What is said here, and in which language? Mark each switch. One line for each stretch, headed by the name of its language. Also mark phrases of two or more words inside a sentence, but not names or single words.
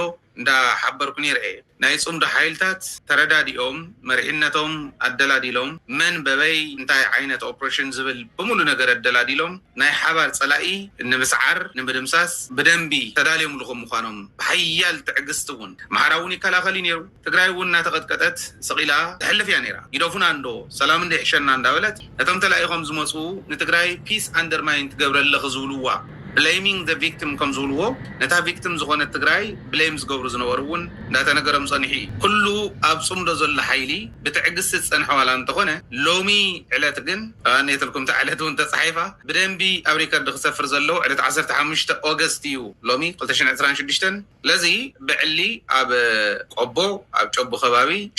Tigrinya: እንዳ ሓበርኩ ነይረ ናይ ጽምዶ ሓይልታት ተረዳዲኦም መሪሕነቶም ኣደላዲሎም መን በበይ እንታይ ዓይነት ኦፕሬሽን ዝብል በሙሉ ነገር ኣደላዲሎም ናይ ሓባር ፀላኢ ንምስዓር ንምድምሳስ በደንቢ ተዳልዮም ልኹም ምዃኖም ብሓያል ትዕግስቲ እውን ማሕራውን ይከላኸል ነይሩ ትግራይ እውን እናተቐጥቀጠት ሰቂላ ትሕልፍ እያ ነይራ ይደፉና እንዶ ሰላም እንደ ይሕሸና እንዳበለት ነቶም ተላኢኾም ዝመፁ ንትግራይ
English: peace undermine
Tigrinya: ትገብረለኽ ዝብልዋ
English: blaming the victim
Tigrinya: ከም ዝብልዎ ነታ victim ዝኾነ ትግራይ blame ዝገብሩ ዝነበሩ እውን እንዳተነገረም ፀኒሒ ኩሉ ኣብ ጽምዶ ዘሎ ሓይሊ ብትዕግስቲ ዝጸንሐ ዋላ እንተኾነ ሎሚ ዕለት ግን ኣነይተልኩም ተዕለት እውን ተጻሒፋ ብደንቢ ኣብ ሪከርድ ክሰፍር ዘሎ ዕለት 15 ኦገስት እዩ ሎሚ 2026 ለዚ ብዕሊ ኣብ ቆቦ ኣብ ጮቢ ከባቢ